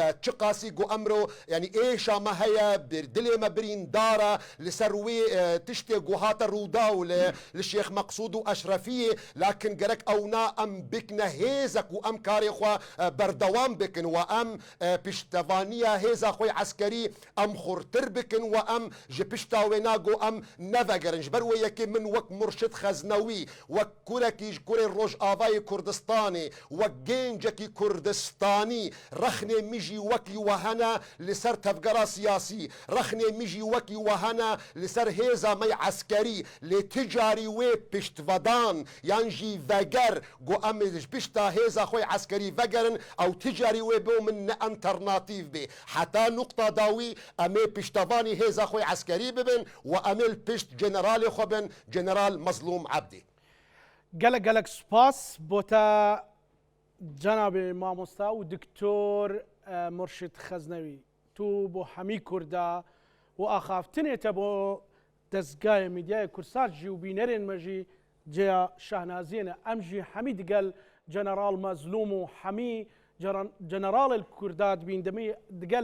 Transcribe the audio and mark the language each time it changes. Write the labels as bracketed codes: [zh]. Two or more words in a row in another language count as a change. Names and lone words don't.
[ku] چ قاسی گۆ ئەمرۆ ینی ئێشامە هەیە دلێمە بریندارە لەسەر وێ تشتێک گۆ هاتە ڕوودا و لە شێخ مەقسوود و ئەشرەفیە لاکن گەرەک ئەونا ئەم بکنە هێزەک و ئەم کارێخوا بەردەوام بکن و ئەم پشتەوانیە هێزە خۆی عسکەری ئەم خورتر بکن و ئەم ji pişta wê nago em nevegerin ji ber wê yekê min wek Murşid Xeznewî wek kurekî ji kurê Rojavayê Kurdistanê wek gêncekî Kurdistanî rexnê min jî wekî we hene li ser tevgera siyasî rexnê min jî wekî we hene li ser hêza me eskerî lê ticarî wê piştvedan yan jî veger got em ji pişta hêza xwe eskerî vegerin ew ticarî wê bê min ne alternatîv bê heta nuqta dawî em ê piştevanî hêza xwe eskerî bibin و ئەمێ پشت جەنەرالێ خۆ بن جەنەرال مەزلوم عەبدی gelek gelek spas بۆ تا جەنابێ مامۆستا و دکتۆر مرشد خەزنەوی تو بۆ هەمی کووردا و ئاخافتنێتە بۆ دەستگایە میدیای کورساژی و بینەرێن مەژی جێ شەهنازیێنە ئەمژی هەمی دگەل جەنەرال مەزلوم و هەمی جەنەراڵ کوردات بین دەمی دگەل